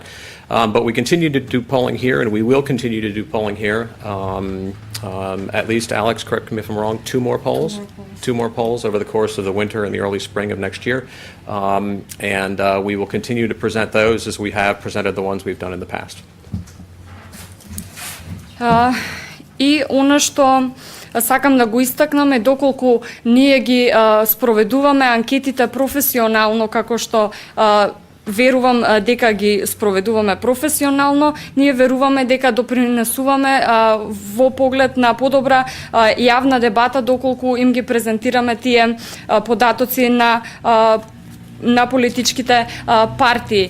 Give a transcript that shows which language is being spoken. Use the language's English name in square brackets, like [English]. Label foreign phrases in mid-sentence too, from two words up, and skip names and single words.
[English] But we continue to do polling here, and we will continue to do polling here. At least, Alex, correct me if I'm wrong, two more polls over the course of the winter and the early spring of next year. And we will continue to present those as we have presented the ones we've done in the past. [Macedonian] И она што сакам да го истакнам е доколку ние ги спроведуваме анкетите професионално, како што верувам дека ги спроведуваме професионално, ние веруваме дека допринесуваме во поглед на подобра јавна дебата доколку им ги презентираме тие податоци на политичките партии.